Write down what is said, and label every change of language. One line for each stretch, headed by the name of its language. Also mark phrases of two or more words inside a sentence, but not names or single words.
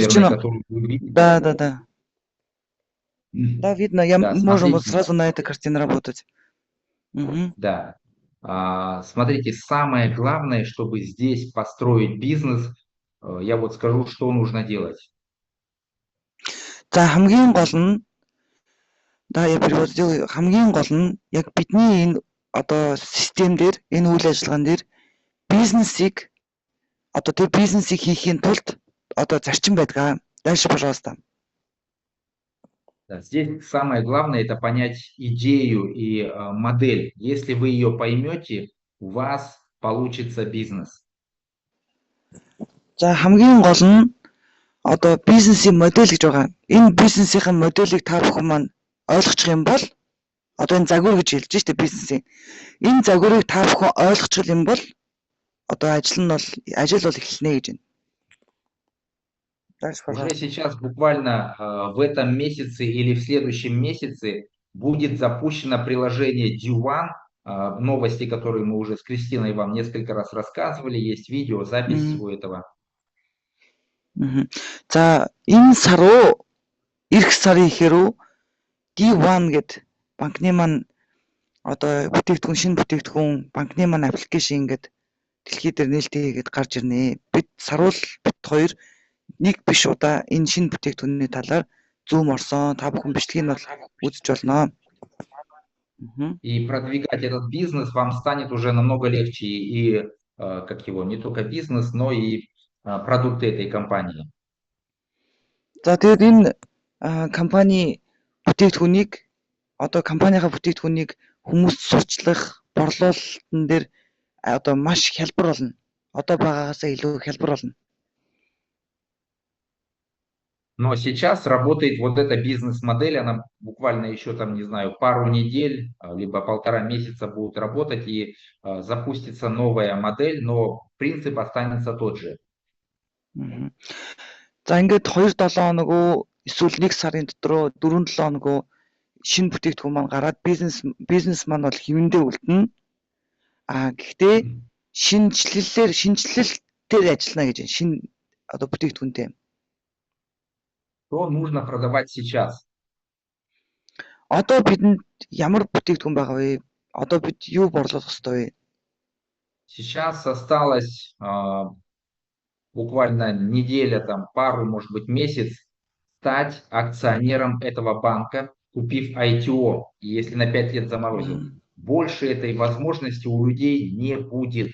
Russian: включено. которую вы видите. Да. Да, видно. Да, можем вот смотрите. сразу на этой картине работать. Угу. Да. Смотрите, самое главное, чтобы здесь построить бизнес, я вот скажу, что нужно делать.
Mongolian: За хамгийн гол нь
Russian: я перевод сделаю.
Mongolian: Хамгийн гол нь яг бидний энэ одоо систем дээр энэ үйл ажиллагаан дээр бизнесийг одоо тэр бизнесийг хийхийн тулд одоо зарчим байдаг.
Russian: Дальше, пожалуйста. Да, здесь самое главное это понять идею и модель. Если вы ее поймете, у вас получится бизнес.
Mongolian: За хамгийн гол нь одоо бизнесийн модель гэж байгаа. Энэ бизнесийн моделийг та бүхэн маань ойлгочих юм бол одоо энэ загвар гэж хэлж штэ бизнесийн. Энэ загварыг та бүхэн ойлгочих юм бол одоо ажил бол эхэлнэ гэж байна.
Russian: Дальше, уже сейчас буквально в этом месяце или в следующем месяце будет запущено приложение D1, новости, которые мы уже с Кристиной вам несколько раз рассказывали, есть видео, запись всего этого.
Mongolian: За энэ сар руу эх сарын ихээр D1 гэд банкны маань одоо бүтээгдэхүүн шинэ бүтээгдэхүүн банкны маань аппликейшн ингээд дэлхий дээр нээлттэй хийгээд гарч ирнэ. Бид саруул бит хоёр нэг биш удаа энэ шинэ бүтээгдэхүүний талаар зүүм орсон. Та бүхэн бичлэгийг нь бол үзэж болно.
Russian: И продвигать этот бизнес вам станет уже намного легче. И как его, не только бизнес, но и продукты этой компании.
Mongolian: За тэгээд энэ компани бүтээгдэхүүнийг одоо компанийхаа бүтээгдэхүүнийг хүмүүст сурчлах, борлуулалтын дээр одоо маш хялбар болно. Одоо байгаагаасаа илүү хялбар болно.
Russian: Но сейчас работает вот эта бизнес-модель, она буквально еще там, не знаю, пару недель, либо 1,5 месяца будет работать, и запустится новая модель, но принцип останется тот же.
Mongolian: За ингээд 2-7 хоног эсвэл 1 сарын дотор 4-7 хоног шинэ бүтээгдэхүүн маань гараад бизнес маань бол хэвэндээ үлдэнэ. Гэхдээ шинжилэлтээр ажиллана гэж шинэ одоо бүтээгдэхүүнтэй.
Russian: Что нужно продавать сейчас?
Mongolian: Одоо бидэнд ямар бүтээгдэхүүн байгаа вэ? Одоо бид юу борлуулах ёстой вэ?
Russian: Сейчас осталось буквально неделя, там, пару, может быть, месяц стать акционером этого банка, купив ITO, если на 5 лет заморозил. Больше этой возможности у людей не будет.